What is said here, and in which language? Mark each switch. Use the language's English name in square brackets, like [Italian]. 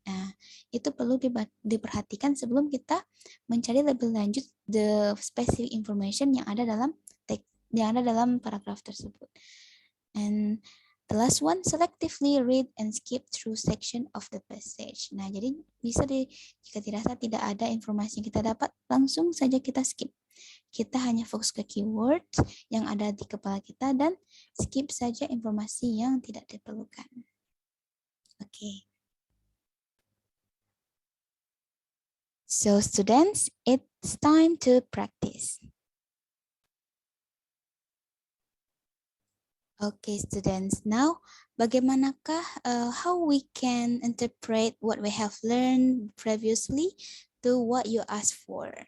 [Indonesian] Nah, itu perlu diperhatikan sebelum kita mencari lebih lanjut [English] the specific information [Indonesian] yang ada dalam paragraf tersebut. [English] And the last one, selectively read and skip through section of the passage. [Indonesian] Nah, jadi bisa jika dirasa tidak ada informasi yang kita dapat, langsung saja kita skip. Kita hanya fokus ke keyword yang ada di kepala kita dan skip saja informasi yang tidak diperlukan. Oke. [English] So students, it's time to practice. Okay, students. Now, [Indonesian] bagaimanakah [English] how we can interpret what we have learned previously to what you asked for?